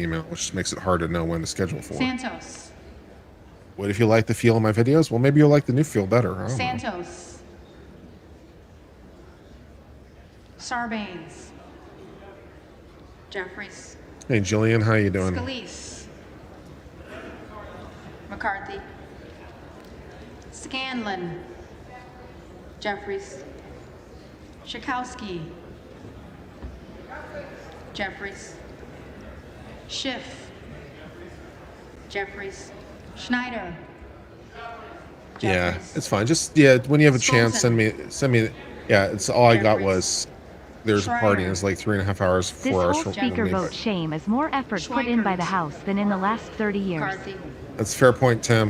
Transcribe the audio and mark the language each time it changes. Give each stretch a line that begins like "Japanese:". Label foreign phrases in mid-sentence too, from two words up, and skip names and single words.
English: the email, which makes it hard to know when to schedule for. Santos. What if you like the feel of my videos? Well, maybe you'll like the new feel better. I don't know. Santos. Sarbanes. Jeffries. Hey, Jillian, how you doing? Scalise. McCarthy. Scanlon. Jeffries. Schakowsky. Jeffries. Schiff. Jeffries. Schneider. Yeah, Jeffries. it's fine. Just when you have a chance, send me. Yeah, it's all I got Jeffries. was there's a party and it's like 3.5 hours, This 4 hours whole from speaker me. vote shame is more effort put in by the Schweikert. House than in the last 30 years. McCarthy. That's a fair point, Tim.